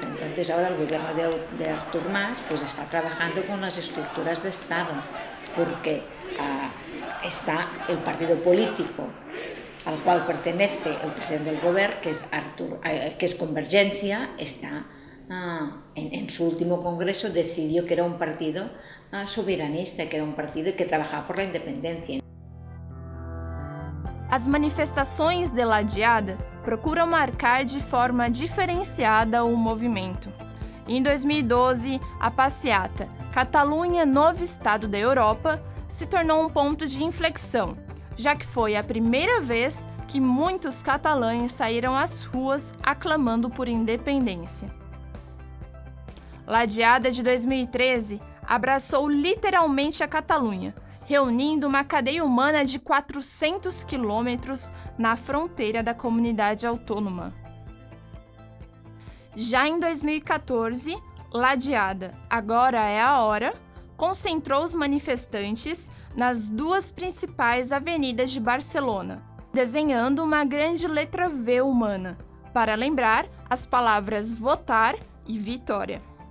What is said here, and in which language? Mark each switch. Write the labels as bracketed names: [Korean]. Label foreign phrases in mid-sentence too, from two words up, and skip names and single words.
[Spanish] Entonces ahora el gobierno de Artur Mas pues está trabajando con las estructuras de Estado, porque está el partido político al cual pertenece el presidente del gobierno, que es Convergencia, está en su último congreso decidió que era un partido soberanista, que era un partido que trabajaba por la independencia. [Portuguese] As manifestações de La Diada procuram marcar de forma diferenciada o movimento. Em 2012, a passeata Catalunha, Novo Estado da Europa se tornou um ponto de inflexão, já que foi a primeira vez que muitos catalães saíram às ruas aclamando por independência. La Diada de 2013 abraçou literalmente a Catalunha, reunindo uma cadeia humana de 400 quilômetros na fronteira da comunidade autônoma. Já em 2014, La Diada, Agora é a Hora, concentrou os manifestantes nas duas principais avenidas de Barcelona, desenhando uma grande letra V humana, para lembrar as palavras votar e vitória.